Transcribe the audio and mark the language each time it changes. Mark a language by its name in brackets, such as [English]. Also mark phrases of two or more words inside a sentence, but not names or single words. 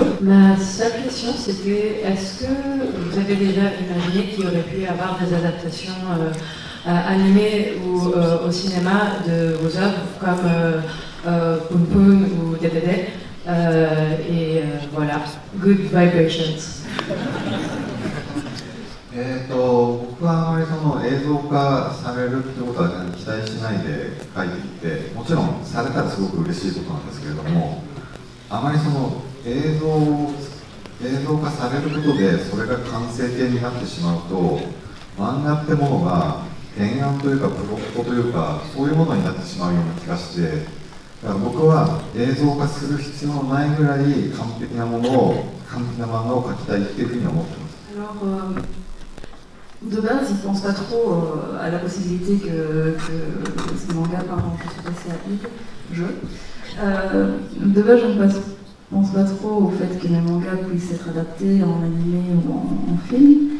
[French] Ma seule question, c'était est-ce que vous avez déjà imaginé qu'il y aurait pu y avoir des adaptations animées ou au cinéma de vos œuvres comme Poon Poon ou DDD voilà, Good Vibrations. [Japanese] 僕はあまりその映像化されるってことは期待しないで書いていて、もちろんされたらすごく嬉しいことなんですけれども、あまりその映像化されることでそれが完成形になってしまうと、漫画ってものが原案というかプロットというかそういうものになってしまうような気がして、だから僕は映像化する必要のないぐらい完璧な漫画を描きたいっていうふうに思ってます。 [French] Alors, de base, ils ne pensent pas trop à la possibilité que ces mangas, pardon, je suis passée à de base, je ne pense pas trop au fait que les mangas puissent être adaptés en animé ou en film.